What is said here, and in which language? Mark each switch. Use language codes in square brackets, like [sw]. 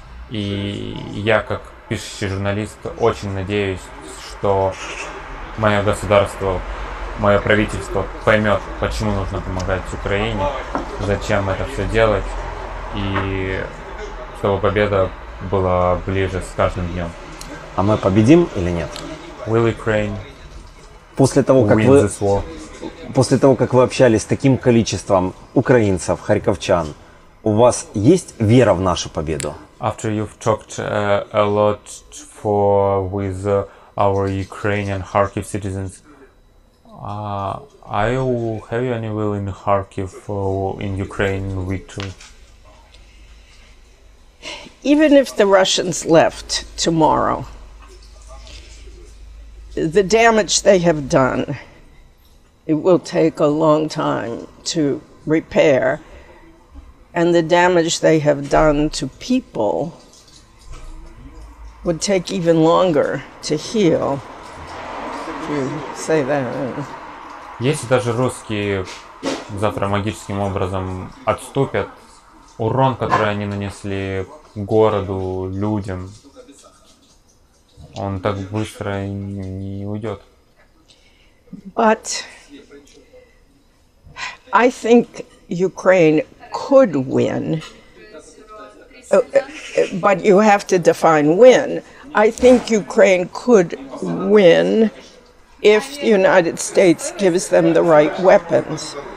[ru] И я, как пишущий журналист, очень надеюсь, что мое государство, мое правительство поймет, почему нужно помогать Украине, зачем это все делать, и чтобы победа была ближе с каждым днем. А мы победим или нет? [en] Will Ukraine [ru] После того, как [en] win this war? [ru] После того, как вы общались с таким количеством украинцев, харьковчан, у вас есть вера в нашу победу? [en] After you've talked a lot with our Ukrainian Kharkiv citizens, have you any will in Kharkiv in Ukraine victory? Even if the Russians left tomorrow, the damage they have done, it will take a long time to repair. And the damage they have done to people would take even longer to heal. If you say that. [ru] Если даже русские завтра магическим образом отступят, урон, который они нанесли городу, людям, он так быстро не уйдет. [en] But I think Ukraine could win, but you have to define win. I think Ukraine could win if the United States gives them the right weapons.